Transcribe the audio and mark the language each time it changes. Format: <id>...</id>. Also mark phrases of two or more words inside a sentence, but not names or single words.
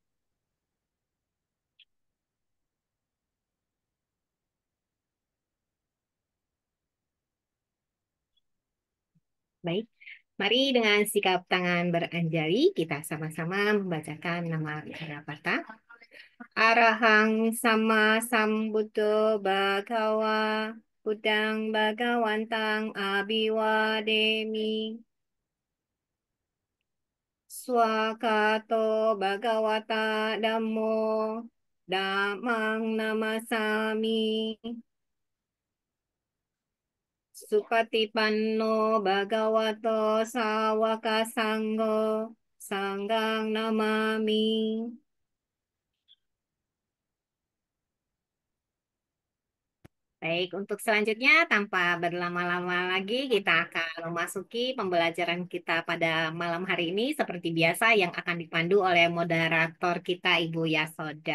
<id>Baik, mari dengan sikap tangan beranjali, kita sama-sama membacakan nama Kara Bata.</id> <pi>Arahang sama sambuddho bhagawa Buddhang bhagawantang abhiwademi. Swakato bhagawata dhammo dhammang namasami. Supatipanno bhagavato sawaka sanggo sanghang namami.</pi> <id>Baik, untuk selanjutnya tanpa berlama-lama lagi kita akan memasuki pembelajaran kita pada malam hari ini seperti biasa yang akan dipandu oleh moderator kita Ibu Yasoda.</id>